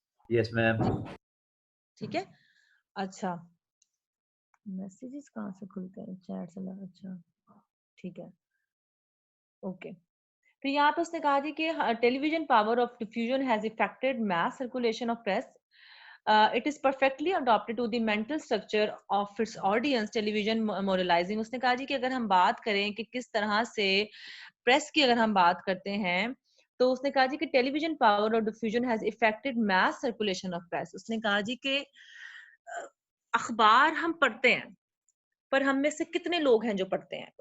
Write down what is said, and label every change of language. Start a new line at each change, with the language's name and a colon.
English: Yes ma'am.
Hindi: ठीक है। अच्छा, मैसेजेस कहाँ से खुलते हैं? चैट से लगा। अच्छा, ठीक है, ओके। तो यहाँ पे उसने कहा जी कि
English: Television power of diffusion has effected mass circulation of press. It is perfectly adapted to the mental structure of its audience. Television moralizing.
Hindi: उसने कहा जी कि अगर हम बात करें कि किस तरह से प्रेस की अगर हम बात करते हैं, तो उसने कहा जी कि
English: Television power of diffusion has effected mass circulation of press.
Hindi: उसने कहा जी कि अखबार हम पढ़ते हैं, पर हम में से कितने लोग हैं जो पढ़ते हैं?